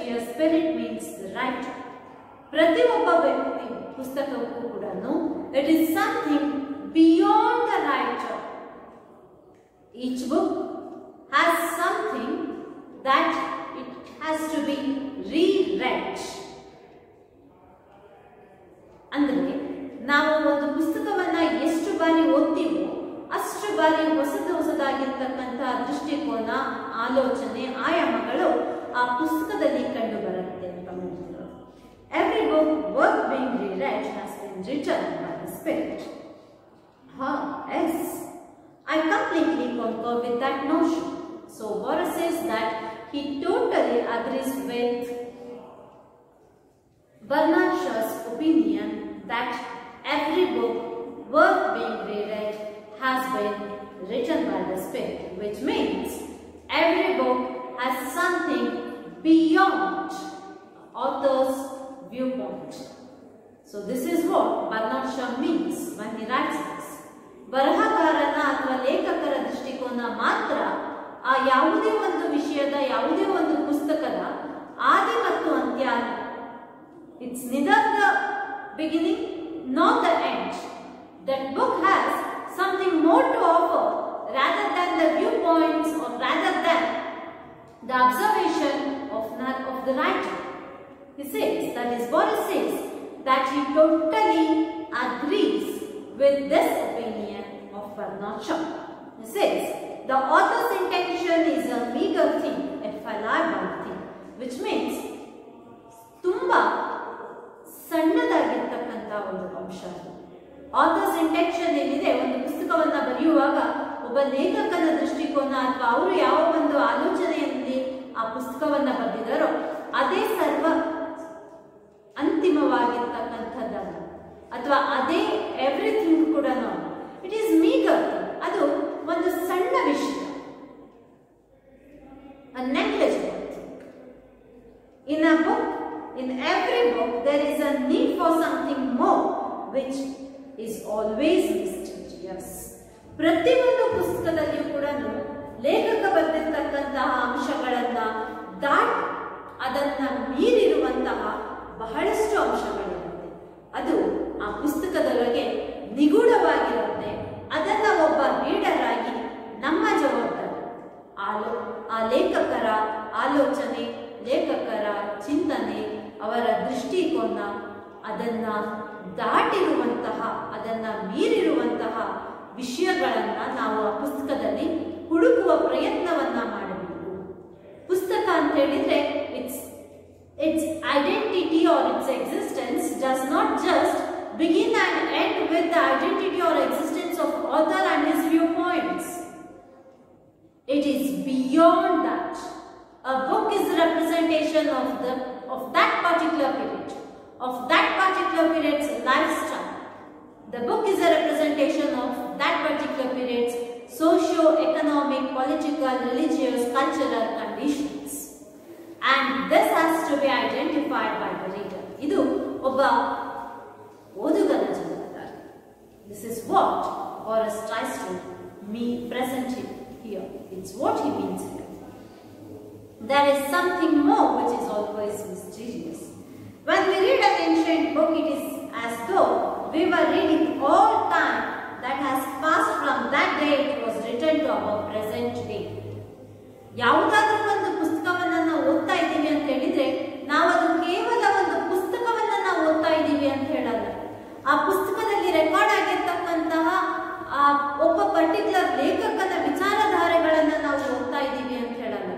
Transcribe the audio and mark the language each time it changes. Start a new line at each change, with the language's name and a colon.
English: Here, Spirit means the writer.
Kannada: ಪ್ರತಿಯೊಬ್ಬ ವ್ಯಕ್ತಿ ಪುಸ್ತಕಕ್ಕೂ ಕೂಡ
English: it is something beyond the writer. Each book has something that it has to be reread.
Kannada: ಅಂದರೆ ನಾವು ಒಂದು ಪುಸ್ತಕವನ್ನ ಎಷ್ಟು ಬಾರಿ ಓದ್ತೀವೋ ಅಷ್ಟು ಬಾರಿ ಹೊಸದಾಗಿರ್ತಕ್ಕಂತಹ ದೃಷ್ಟಿಕೋನ, ಆಲೋಚನೆ, ಆಯಾಮಗಳು ಆ ಪುಸ್ತಕದಲ್ಲಿ ಕಂಡು ಬರುತ್ತೆ ಅಂತ ಹೇಳ್ತಿದ್ರು.
English: Every book worth being reread has been written by the Spirit. Yes, I completely concur with that notion. So Borges says that he totally agrees with Bernard Shaw's opinion that every book worth being reread has been written by the Spirit, which means every book has something beyond author's viewpoint. So this is what Bernard Shaw means when he writes this.
Kannada: ಬರಹಗಾರನ ಅಥವಾ ಲೇಖಕರ ದೃಷ್ಟಿಕೋನ ಮಾತ್ರ ಆ ಯಾವುದೇ ಒಂದು ವಿಷಯದ, ಯಾವುದೇ ಒಂದು ಪುಸ್ತಕದ ಆದಿ ಮತ್ತು ಅಂತ್ಯ.
English: It's neither the beginning nor the end. That book has something more to offer rather than the viewpoints or rather than the observation of the writer. He says, that is, Borges says that he totally agrees with this opinion of Bernard Shaw. He says, the author's intention is a meager thing, a fallible thing, which means
Kannada: ತುಂಬಾ ಸಣ್ಣದಾಗಿರ್ತಕ್ಕಂಥ ಒಂದು ಅಂಶ. Author's intention ಏನಿದೆ, ಒಂದು ಪುಸ್ತಕವನ್ನ ಬರೆಯುವಾಗ ಒಬ್ಬ ಲೇಖಕನ ದೃಷ್ಟಿಕೋನ ಅಥವಾ ಅವರು ಯಾವ ಒಂದು ಆಲೋಚನೆಯಲ್ಲಿ ಆ ಪುಸ್ತಕವನ್ನ ಬರೆದಿದ್ದಾರೋ ಅದೇ ಸರ್ವ ಅಂತಿಮವಾಗಿರ್ತಕ್ಕಂಥದ್ದಲ್ಲ, ಅಥವಾ ಅದೇ ಎವ್ರಿಥಿಂಗ್ ಕೂಡ
English: It is meagre.
Kannada: ಅದು ಒಂದು ಸಣ್ಣ ವಿಷಯ,
English: Negligible thing. In a book, in every book there is a need for something more, which is always mysterious.
Kannada: ಪ್ರತಿಯೊಂದು ಪುಸ್ತಕದಲ್ಲಿಯೂ ಕೂಡ ಲೇಖಕ ಬರೆದಿರ್ತಕ್ಕಂತಹ ಅಂಶಗಳನ್ನ ದಾಟಿ ಅದನ್ನ ಮೀರಿರುವಂತಹ ಬಹಳಷ್ಟು ಅಂಶಗಳಿರುತ್ತೆ. ಅದು ಆ ಪುಸ್ತಕದೊಳಗೆ ನಿಗೂಢವಾಗಿರುತ್ತೆ. ಅದನ್ನ ಒಬ್ಬ ರೀಡರ್ ಆಗಿ ನಮ್ಮ ಜವಾಬ್ದಾರಿ ಆ ಲೇಖಕರ ಆಲೋಚನೆ, ಲೇಖಕರ ಚಿಂತನೆ, ಅವರ ದೃಷ್ಟಿಕೋನ, ಅದನ್ನ ದಾಟಿರುವಂತಹ, ಅದನ್ನ ಮೀರಿರುವಂತಹ ವಿಷಯಗಳನ್ನ ನಾವು ಆ ಪುಸ್ತಕದಲ್ಲಿ ಹುಡುಕುವ ಪ್ರಯತ್ನವನ್ನ ಮಾಡಬೇಕು. ಪುಸ್ತಕ ಅಂತ ಹೇಳಿದ್ರೆ
English: its identity or its existence does not just begin and end with the identity or existence of author and his viewpoints. It is beyond that. A book is a representation of that particular period, of that particular period's lifestyle. The book is a representation of that particular period's socio-economic, political, religious, cultural conditions. And this has to be identified by the reader.
Kannada: Idu obba ಓದುಗನ ಜವಾಬ್ದಾರಿ.
English: This is what Boris tries to present here. It's what he means here. There is something more which is always mysterious. When we read an ancient book, it is as though we were reading all time that has passed from that day it was written to our present day.
Kannada: ಯಾವುದಾದ್ರೂ ಒಂದು ಪುಸ್ತಕವನ್ನ ನಾವು ಓದ್ತಾ ಇದ್ದೀವಿ ಅಂತ ಹೇಳಿದ್ರೆ ನಾವು ಅದು ಕೇವಲ ಒಂದು ಪುಸ್ತಕವನ್ನ ನಾವು ಓದ್ತಾ ಇದ್ದೀವಿ ಅಂತ ಹೇಳಲ್ಲ. ಆ ಪುಸ್ತಕದಲ್ಲಿ ರೆಕಾರ್ಡ್ ಆಗಿರ್ತಕ್ಕಂತಹ ಒಬ್ಬ ಪರ್ಟಿಕ್ಯುಲರ್ ಲೇಖಕನ ವಿಚಾರಧಾರೆಗಳನ್ನ ನಾವು ಓದ್ತಾ ಇದ್ದೀವಿ ಅಂತ ಹೇಳಲ್ಲ.